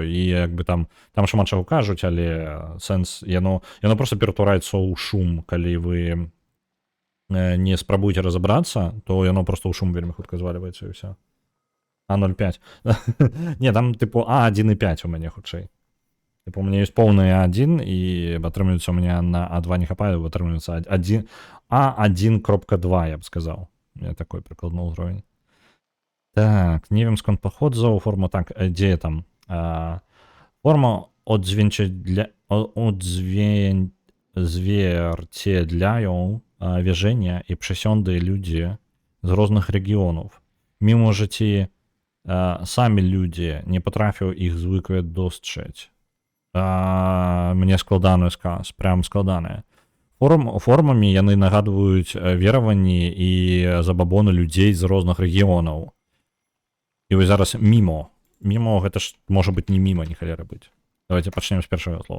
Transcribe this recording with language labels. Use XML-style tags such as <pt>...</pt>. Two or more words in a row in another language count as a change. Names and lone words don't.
<be>І як бы там шмат чаго кажуць, але сэнс яно просто ператвараецца ў шум, калі вы не спрабуеце разабрацца, то яно просто ў шум вельмі хутка звальваецца і ўсё. А0,5. Не, там тыпу А1,5 у мяне хутчэй.</be> <ru>Типу, у меня есть полный А1, и отрывается у меня на А2 не хапает, отрывается А1.2, я бы сказал. У меня такой прикладной уровень.</ru> <pl>Так, не wiem skąd pochodzą,</pl> <ru>форма так, где там?</ru> <pl>Форма odzwierciedlają wierzenia i przesiądy ludzi z różnych regionów. Mimo, że ci sami ludzie nie potrafią ich zwykle dostrzec.</pl> <be>Мне складаны сказ, прям складаны. Формамі яны нагадваюць вераванні і забабоны людзей з розных рэгіёнаў. І вось зараз мімо. Мімо гэта ж можа быць не міма, ні халера быць. Давайте пачнем з першага слова.</be>